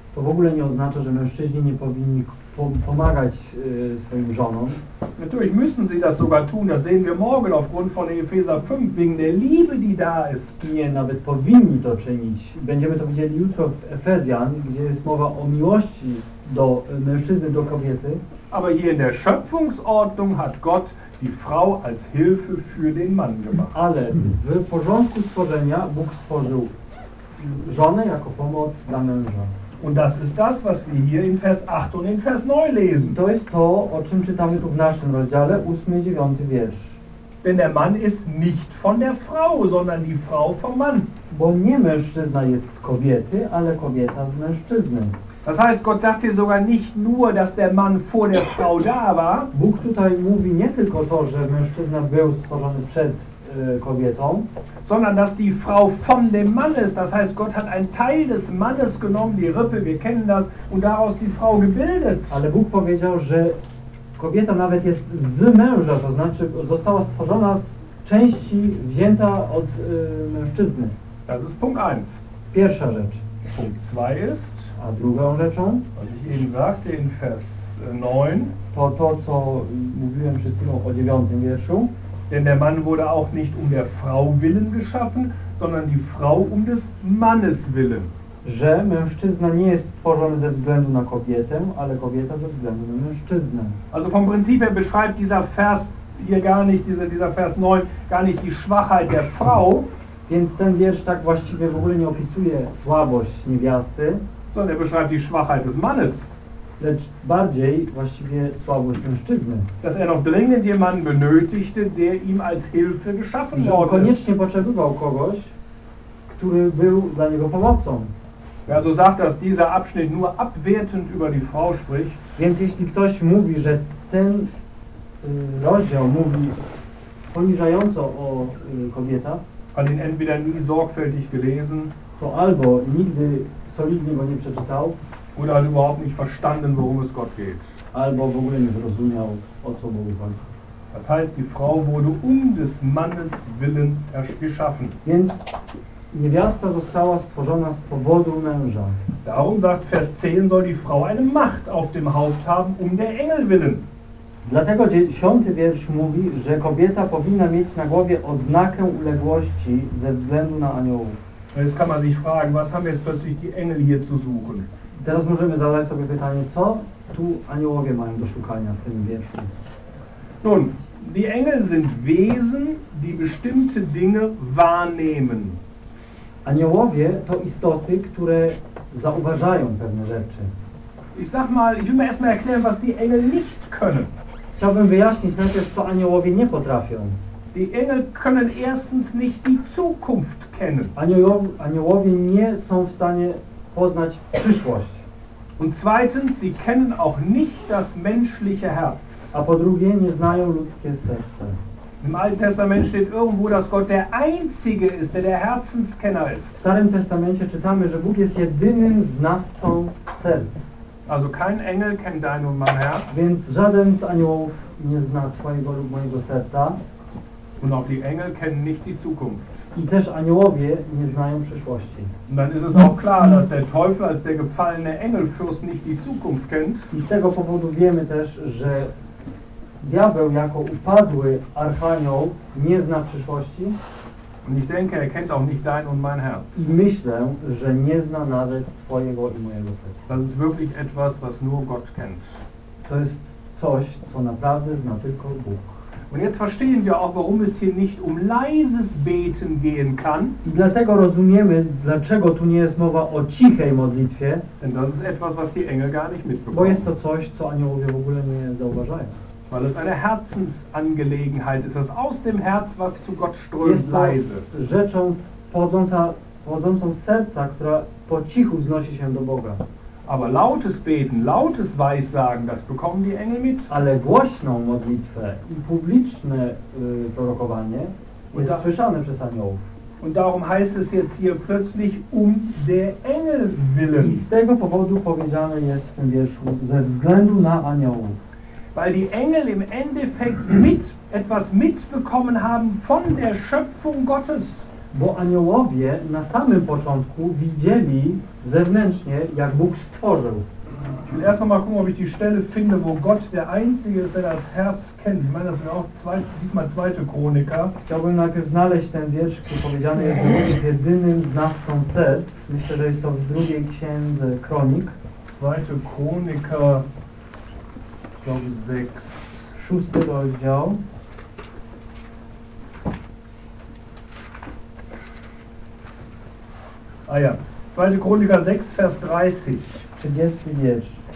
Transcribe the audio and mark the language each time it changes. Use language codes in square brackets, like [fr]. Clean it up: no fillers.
[pl] To w ogóle nie oznacza, że mężczyźni nie powinni pomagać swoim żonom. [de] Natürlich müssen sie das sogar tun, das sehen wir morgen aufgrund von Epheser 5, wegen der Liebe, die da ist. [pl] Nie, nawet powinni to czynić. Będziemy to widzieli jutro w Efezjan, gdzie jest mowa o miłości do mężczyzny, do kobiety. [de] Aber hier in der Schöpfungsordnung hat Gott die Frau als Hilfe für den Mann gemacht. [pl] Ale w porządku stworzenia Bóg stworzył żonę jako pomoc dla męża. [de] Und das ist das, was wir hier in Vers 8 und in Vers 9 lesen. [pl] To jest to, o czym czytamy tu w naszym rozdziale, 8 i 9 wiersz. [de] Denn der Mann ist nicht von der Frau, sondern die Frau vom Mann. [pl] Bo nie mężczyzna jest z kobiety, ale kobieta z mężczyzny. [de] Das heißt, Gott sagt hier sogar nicht nur, dass der Mann vor der Frau da war. [pl] Bóg tutaj mówi nie tylko to, że mężczyzna był stworzony przed kobietą, [de] sondern dass die Frau von dem Mann ist. Das heißt, Gott hat einen Teil des Mannes genommen, die Rippe, wir kennen das, und daraus die Frau gebildet. [pl] Ale Bóg powiedział, że kobieta nawet jest z męża, to znaczy została stworzona z części wzięta od mężczyzny. [de] Das ist Punkt 1. [pl] Pierwsza rzecz. [de] Punkt 2 ist, [pl] a drugą rzeczą, [de] was ich eben sagte in Vers 9, [pl] to co mówiłem przed chwilą o 9 wierszu. [de] Denn der Mann wurde auch nicht um der Frau willen geschaffen, sondern die Frau um des Mannes willen. [pl] Że mężczyzna nie jest stworzony ze względu na kobietę, ale kobieta ze względu na mężczyznę. [de] Also vom Prinzip her beschreibt dieser Vers hier gar nicht, dieser Vers 9, gar nicht die Schwachheit der Frau. [pl] Więc ten wiersz tak właściwie w ogóle nie opisuje słabość niewiasty. [de] Sondern er beschreibt die Schwachheit des Mannes. [pl] Lecz bardziej właściwie słabość mężczyzny. [de] Dass er noch dringend jemanden benötigte, der ihm als Hilfe geschaffen wurde. [pl] Że koniecznie potrzebował kogoś, który był dla niego pomocą. [de] Ja, so sagt, dass dieser Abschnitt nur abwertend über die Frau spricht. [pl] Więc jeśli ktoś mówi, że ten rozdział mówi poniżająco o kobieta, [de] hat ihn entweder nie sorgfältig gelesen, [pl] to albo nigdy solidnie go nie przeczytał, [de] oder hat überhaupt nicht verstanden, worum es Gott geht. [pl] Albo w ogóle nie zrozumiał, o co Bogu chodzi. [de] Das heißt, die Frau wurde um des Mannes willen geschaffen. [pl] Więc niewiasta została stworzona z powodu męża. [de] Darum sagt Vers 10, soll die Frau eine Macht auf dem Haupt haben, um der Engel willen. [pl] Dlatego 10 wiersz mówi, że kobieta powinna mieć na głowie oznakę uległości ze względu na aniołów. [de] Jetzt kann man sich fragen, was haben jetzt plötzlich die Engel hier zu suchen? [pl] Teraz możemy zadać sobie pytanie, co tu aniołowie mają do szukania w tym wierszu? [de] Nun, die Engel sind Wesen, die bestimmte Dinge wahrnehmen. [pl] Aniołowie to istoty, które zauważają pewne rzeczy. [de] Ich sag mal, ich will mir erstmal erklären, was die Engel nicht können. [pl] Chciałbym wyjaśnić najpierw, co aniołowie nie potrafią. [de] Die Engel können erstens nicht die Zukunft kennen. [pl] Aniołowie nie są w stanie poznać przyszłość. [de] Und zweitens, sie kennen auch nicht das menschliche Herz. [pl] A po drugie, nie znają ludzkie serce. [de] Im Alten Testament steht irgendwo, dass Gott der Einzige ist, der Herzenskenner ist. [pl] W Starym Testamencie czytamy, że Bóg jest jedynym znawcą serc. [de] Also kein Engel kennt dein und mein Herz. [pl] Więc żaden z aniołów nie zna twojego lub mojego serca. [de] Und auch die Engel kennen nicht die Zukunft. [pl] I też aniołowie nie znają przyszłości. [de] Und dann ist es auch klar, dass der Teufel als der gefallene Engelfürst nicht die Zukunft kennt. [pl] I z tego powodu wiemy też, że diabeł jako upadły archanioł nie zna przyszłości. [de] Und ich denke, er kennt auch nicht dein und mein Herz. [pl] I myślę, że nie zna nawet twojego i mojego serca. [de] Das ist wirklich etwas, was nur Gott kennt. [pl] To jest coś, co naprawdę zna tylko Bóg. [de] Und jetzt verstehen wir auch, warum es hier nicht um leises Beten gehen kann. [pl] I dlatego rozumiemy, dlaczego tu nie jest mowa o cichej modlitwie. [de] Denn das ist etwas, was die Engel gar nicht mitbekommen. [pl] Bo jest to coś, co aniołowie w ogóle nie zauważają. [de] Weil es eine Herzensangelegenheit ist, das aus dem Herz, was zu Gott strömt, [pl] jest [de] leise. [pl] Rzeczą pochodzącą z serca, która po cichu wznosi się do Boga. [de] Aber lautes Beten, lautes Weissagen, das bekommen die Engel mit. [pl] Ale głośną modlitwę i publiczne prorokowanie jest słyszane przez aniołów. [de] Und darum heißt es jetzt hier plötzlich um der Engel willen. [pl] I z tego powodu powiedziane jest w tym wierszu ze względu na aniołów. [de] Weil die Engel im Endeffekt etwas mitbekommen haben von der Schöpfung Gottes. [pl] Bo aniołowie na samym początku widzieli zewnętrznie, jak Bóg stworzył. [de] Erst noch mal gucken, ob ich die Stelle finde, wo Gott der Einzige ist, der das Herz kennt. Ich meine, das wäre auch diesmal zweite Chronika. [pl] Chciałbym najpierw znaleźć ten wiersz, który powiedziany jest, że Bóg jest jedynym znawcą serc. Myślę, że jest to w drugiej księdze Kronik. [de] Zweite Chronika, glaube 6. [pl] Szósty rozdział. [de] Ah ja, 2. Chroniker 6, Vers 30. [pl] 30 wiersz.